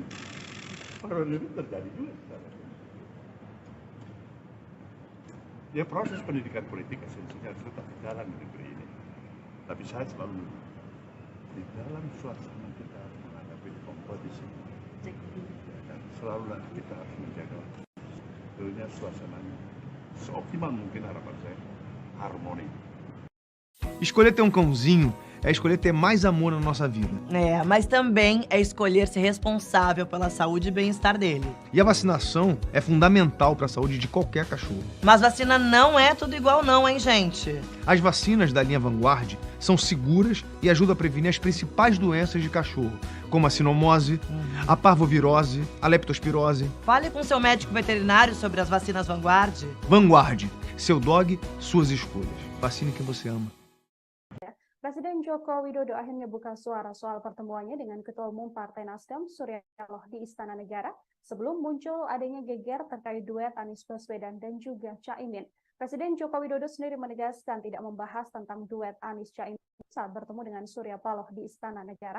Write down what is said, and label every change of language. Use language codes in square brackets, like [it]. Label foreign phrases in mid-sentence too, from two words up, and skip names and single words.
[id] Perubahan itu terjadi juga. Ya proses pendidikan politik esensinya harus tetap berjalan di negeri ini. Tapi saya selalu di dalam suasana kita menghadapi kompetisi, selalulah kita harus menjaga tentunya suasananya seoptimal mungkin, harapan saya harmoni. [pt] Escolher ter um cãozinho é escolher ter mais amor na nossa vida. É, mas também é escolher ser responsável pela saúde e bem-estar dele. E a vacinação é fundamental para a saúde de qualquer cachorro. Mas vacina não é tudo igual não, hein, gente? As vacinas da linha Vanguard são seguras e ajudam a prevenir as principais doenças de cachorro, como a sinomose, a parvovirose, a leptospirose. Fale com seu médico veterinário sobre as vacinas Vanguard. Vanguard, seu dog, suas escolhas. Vacine quem você ama. [id] Presiden Joko Widodo akhirnya buka suara soal pertemuannya dengan Ketua Umum Partai Nasdem Surya Paloh di Istana Negara sebelum muncul adanya geger terkait duet Anies Baswedan dan juga Caimin. Presiden Joko Widodo sendiri menegaskan tidak membahas tentang duet Anies Caimin saat bertemu dengan Surya Paloh di Istana Negara.